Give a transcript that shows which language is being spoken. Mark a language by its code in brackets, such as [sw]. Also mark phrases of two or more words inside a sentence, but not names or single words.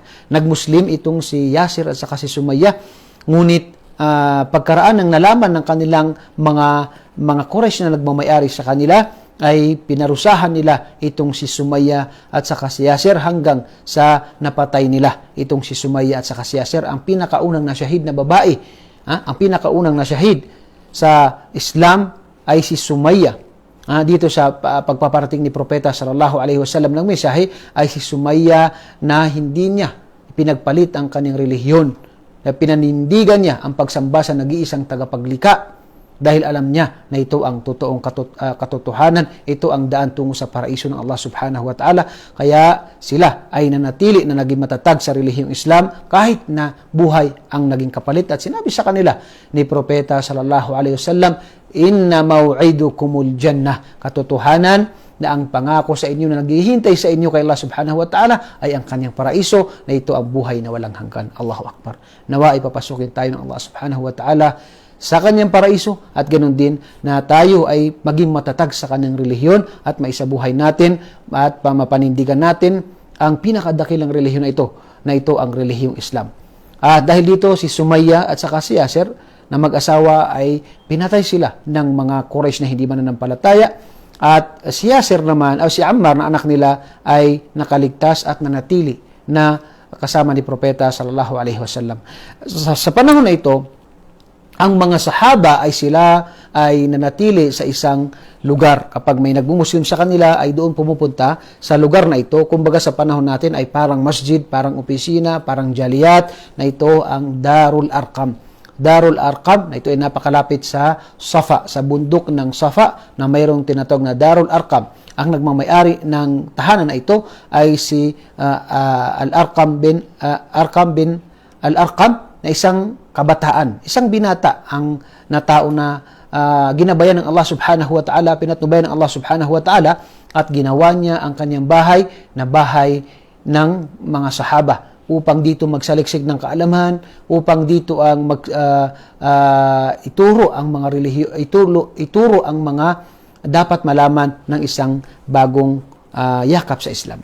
[tl] Nagmuslim itong si Yasir at saka si Sumayya, ngunit pagkaraan ng nalaman ng kanilang mga Quraysh na nagmamayari sa kanila, ay pinarusahan nila itong si Sumayya at saka si Yasir hanggang sa napatay nila itong si Sumayya at saka si Yasir. Ang pinakaunang nasyahid na babae, ang pinakaunang nasyahid sa Islam ay si Sumayya. Dito sa pagpaparating ni Propeta [ar] صلى الله عليه وسلم [tl] ng mensahe ay si Sumayya, na hindi niya pinagpalit ang kanyang relihiyon, na pinanindigan niya ang pagsamba sa nag-iisang tagapaglikha dahil alam niya na ito ang totoong katotohanan, ito ang daan tungo sa paraiso ng Allah [ar] سبحانه وتعالى. [tl] Kaya sila ay nanatili na naging matatag sa relihiyong Islam kahit na buhay ang naging kapalit. At sinabi sa kanila ni Propeta [ar] صلى الله عليه وسلم, إن موعدكم الجنة, [tl] katotohanan na ang pangako sa inyo na naghihintay sa inyo kay Allah [ar] سبحانه وتعالى [tl] ay ang kanyang paraiso, na ito ang buhay na walang hanggan. [ar] الله أكبر. [tl] Nawa ipapasukin tayo ng Allah [ar] سبحانه وتعالى [tl] sa kanyang paraiso, at ganoon din na tayo ay maging matatag sa kanyang relihiyon at maisabuhay natin at mapanindigan natin ang pinakadakilang relihiyon na ito ang relihiyong Islam. At dahil dito, si Sumayya at saka si Yasir na mag-asawa ay pinatay sila ng mga Quraysh na hindi mananampalataya. At si Yasir naman, o si Ammar na anak nila ay nakaligtas at nanatili na kasama ni Propeta [ar] صلى الله عليه وسلم. [tl] Sa panahon na ito, ang mga sahaba ay sila ay nanatili sa isang lugar. Kapag may nagmumuslim sa kanila, ay doon pumupunta sa lugar na ito. Kumbaga sa panahon natin ay parang masjid, parang opisina, parang jaliyat, na ito ang Darul Arqam. Darul Arqam, na ito ay napakalapit sa Safa, sa bundok ng Safa, na mayroong tinatawag na Darul Arqam. Ang nagmamayari ng tahanan na ito ay si Al-Arqam bin Al-Arqam, na isang kabataan, isang binata ang natao na ginabayan ng Allah [ar] سبحانه وتعالى, [tl] pinatnubayan ng Allah [ar] سبحانه وتعالى, [tl] at ginawa niya ang kanyang bahay na bahay ng mga sahaba upang dito magsaliksik ng kaalaman, upang dito ang ituro ang mga relihiyo, ituro ang mga dapat malaman ng isang bagong yakap sa Islam.